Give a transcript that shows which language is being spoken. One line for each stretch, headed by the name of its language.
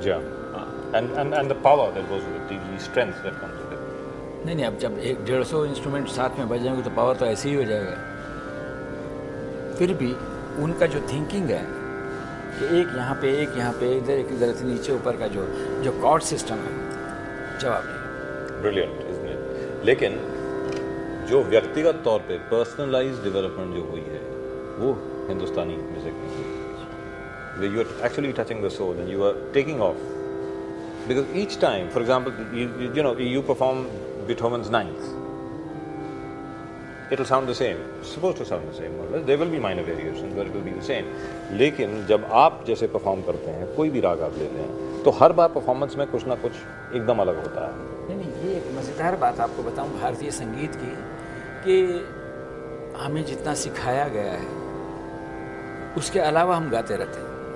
English: जी, and the power that goes with it, the strength that comes with it.
Hindi: नहीं, अब जब 150 instrument साथ में बजाएंगे तो पावर तो ऐसे ही हो जाएगा। फिर भी उनका जो थिंकिंग है कि एक यहाँ पे इधर एक इधर से नीचे ऊपर का जो कॉर्ड सिस्टम है, जवाब नहीं।
English: Brilliant, isn't it?
Hindi: लेकिन जो व्यक्तिगत तौर पे पर्सनलाइज्ड डेवलपमेंट जो हुई है वो हिंदुस्तानी म्यूजिक में हुई।
English: You are actually touching the soul and you are taking off. Because each time, for example, you perform Beethoven's Ninth. It will sound the same. It's supposed to sound the same. There will be minor variations, but it will be the same.
Hindi: लेकिन जब आप जैसे perform करते हैं, कोई भी राग आप लेते हैं, तो हर बार परफॉर्मेंस में कुछ ना कुछ एकदम अलग होता है। नहीं, ये एक मज़ेदार बात आपको बताऊं भारतीय संगीत की, कि हमें जितना सिखाया गया है उसके अलावा हम गाते रहते हैं।